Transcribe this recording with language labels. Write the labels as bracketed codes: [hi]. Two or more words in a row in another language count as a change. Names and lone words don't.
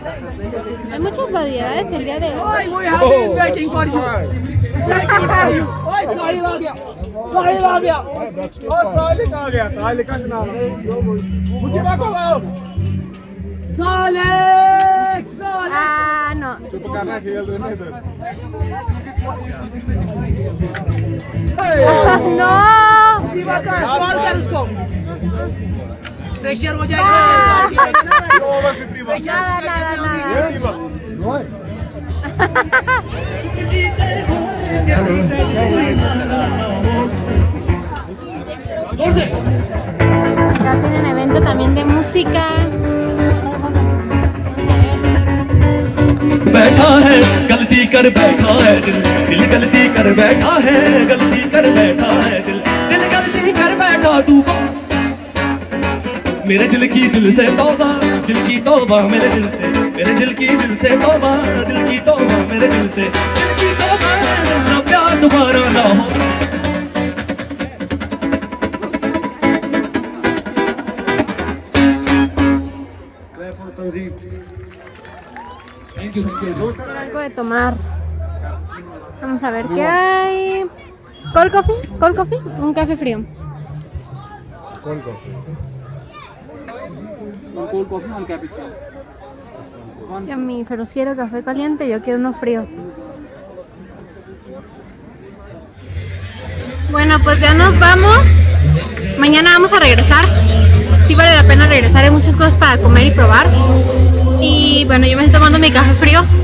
[es] Hay muchas variedades el día de hoy. Ah, no. [hi] प्रेशर हो [es] Acá tienen evento también de música. [hi] बैठा है गलती कर बैठा है दिल गलती कर बैठा है गलती कर बैठा है दिल गलती कर बैठा तू मेरे दिल की दिल से तौबा दिल की तौबा मेरे दिल की दिल से तौबा दिल की तौबा मेरे दिल से दिल की तौबा ना प्यार तुम्हारा ना हो [es] Algo de tomar. Vamos a ver qué hay. [en] Cold coffee, [es] un café frío. [en] Cold coffee. [es] Yummy, pero quiero café caliente, yo quiero uno frío. Bueno, pues ya nos vamos. Mañana vamos a regresar. Sí vale la pena regresar, hay muchas cosas para comer y probar. Y bueno, yo me estoy tomando mi café frío.